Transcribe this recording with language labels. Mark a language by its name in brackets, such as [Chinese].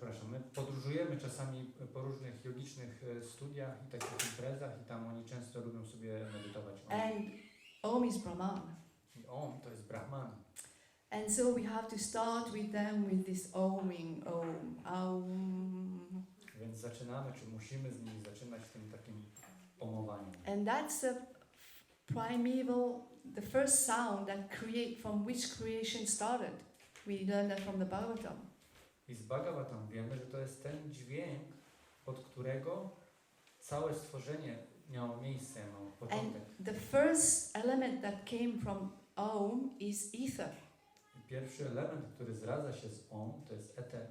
[Polish] my podróżujemy czasami po różnych jogicznych studiach i takich imprezach i tam oni często lubią sobie medytować. [English] And Om is Brahman. [Polish] I Om to jest Brahman. [English] And so we have to start with them with this oming, Om, Om. [Polish] Więc zaczynamy, czy musimy z nimi zaczynać tym takim omowaniem. [English] And that's the primeval, the first sound that from which creation started. We learn that from the Bhagavatam. [Polish] I z Bhagavatam wiemy, że to jest ten dźwięk, od którego całe stworzenie miało miejsce, miało początek. [English] And the first element that came from Om is ether. [Polish] I pierwszy element, który zradza się z Om, to jest eter.